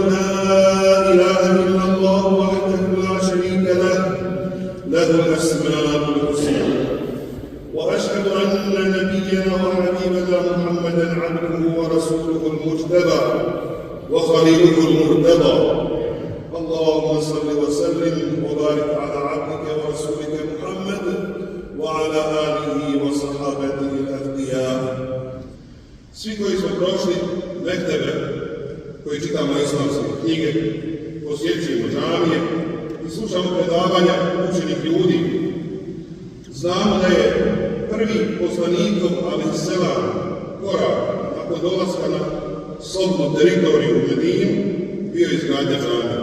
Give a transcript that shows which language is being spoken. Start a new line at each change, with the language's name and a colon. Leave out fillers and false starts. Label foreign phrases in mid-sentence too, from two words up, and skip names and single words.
Arabic: لا إله إلا الله وحده لا شريك له الأسماء الحسنى وأشهد أن نبينا وحبيبنا محمدا عبده ورسوله المجتبى وخليله المرتضى اللهم صل وسلم وبارك على عبدك ورسولك محمد وعلى آله وصحابته الأتقياء.
Bosnian: Svi koji smo prošli mektebe, koji čitamo islamske knjige, posjećujemo džamije i slušamo predavanja učenih ljudi, znamo da je prvi poslanikov alejselam korak nakon dolaska na slobodnu teritoriju u Medinu bio izgradnja džamije.